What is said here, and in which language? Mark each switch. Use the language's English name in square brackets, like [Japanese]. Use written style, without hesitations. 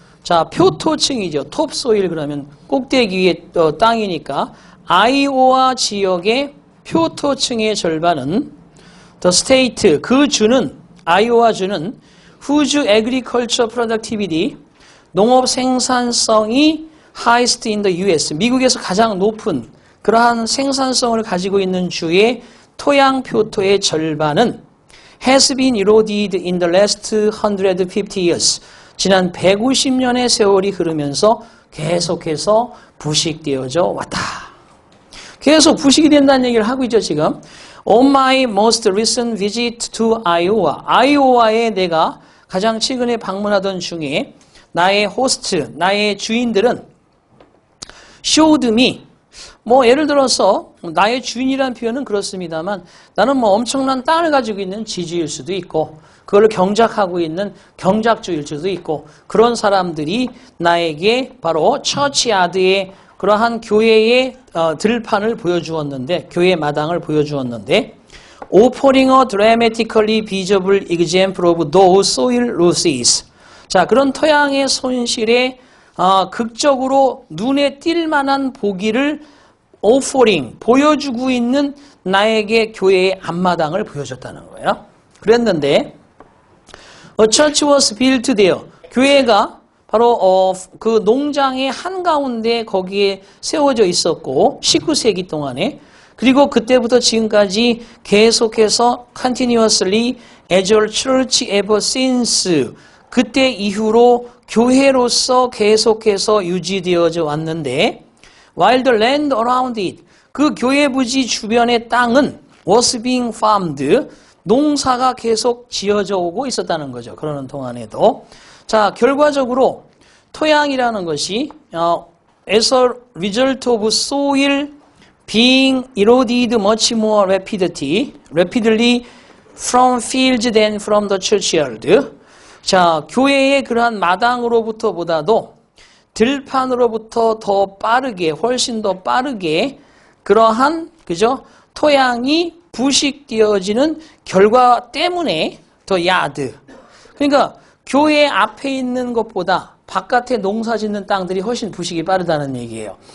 [Korean] 자, 표토층이죠. topsoil 그러면 꼭대기 위의 땅이니까 아이오와 지역의 표토층의 절반은 [English] the state, [Korean] 그 주는, 아이오와 주는 [English] whose agriculture productivity, [Korean] 농업 생산성이 [English] highest in the US, [Korean] 미국에서 가장 높은 그러한 생산성을 가지고 있는 주의 토양 표토의 절반은 [English] has been eroded in the last 150 years, [Korean] 지난 150년의 세월이 흐르면서 계속해서 부식되어져 왔다. 계속 부식이 된다는 얘기를 하고 있죠, 지금. [English] On my most recent visit to Iowa. [Korean] 아이오와에 내가 가장 최근에 방문하던 중에 나의 호스트, 나의 주인들은 [English] showed me. [Korean] 뭐 예를 들어서 나의 주인이라는 표현은 그렇습니다만 나는 뭐 엄청난 땅을 가지고 있는 지주일 수도 있고 그걸 경작하고 있는 경작주일 수도 있고 그런 사람들이 나에게 바로 처치야드의 그러한 교회의 들판을 보여주었는데 교회의 마당을 보여주었는데 [English] offering a dramatically visible example of those soil losses. [Korean] 자, 그런 토양의 손실에 극적으로 눈에 띌 만한 보기를 offering, 보여주고 있는 나에게 교회의 앞마당을 보여줬다는 거예요. 그랬는데 [English] A church was built there. [Korean] 교회가 바로 그 농장의 한가운데 거기에 세워져 있었고 19세기 동안에 그리고 그때부터 지금까지 계속해서 [English] continuously as a church ever since [Korean] 그때 이후로 교회로서 계속해서 유지되어져 왔는데 [English] while the land around it [Korean] 그 교회 부지 주변의 땅은 [English] was being farmed [Korean] 농사가 계속 지어져 오고 있었다는 거죠. 그러는 동안에도 자 결과적으로 토양이라는 것이 [English] as a result of soil being eroded much more rapidly from fields than from the churchyard. [Korean] 자, 교회의 그러한 마당으로부터 보다도 들판으로부터 더 빠르게, 훨씬 더 빠르게 그러한, 그죠? 토양이 부식되어지는 결과 때문에 더 야드. 그러니까 교회 앞에 있는 것보다 바깥에 농사 짓는 땅들이 훨씬 부식이 빠르다는 얘기예요.